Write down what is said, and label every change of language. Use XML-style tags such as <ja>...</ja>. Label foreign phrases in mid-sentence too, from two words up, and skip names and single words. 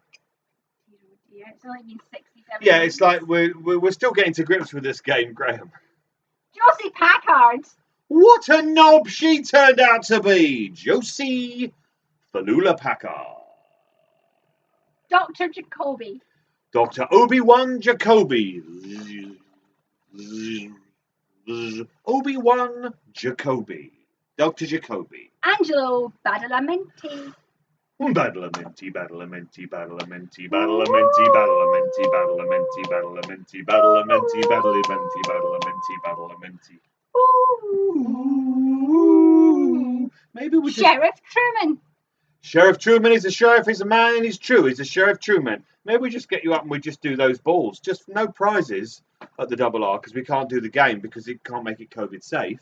<en>Yeah, it's only been 67 Yeah, minutes. it's like we're still getting to grips with this game, Graham. Josie Packard. What a knob she turned out to be, Josie Falula Packard. Dr. Jacoby. Dr. Obi-Wan Jacoby. Obi-Wan Jacoby. Dr. Jacoby. Angelo Badalamenti. Badalamenti, Badalamenti, Badalamenti, Badalamenti, Badalamenti, Badalamenti, Badalamenti, Badalamenti, Badalamenti, Badalamenti, Badalamenti. Ooh. Maybe we Sheriff Truman. Sheriff Truman is a sheriff, he's a man, and he's true. He's a Sheriff Truman. Maybe we just get you up and we just do those balls. Just no prizes at the Double R because we can't do the game because it can't make it COVID safe.</en>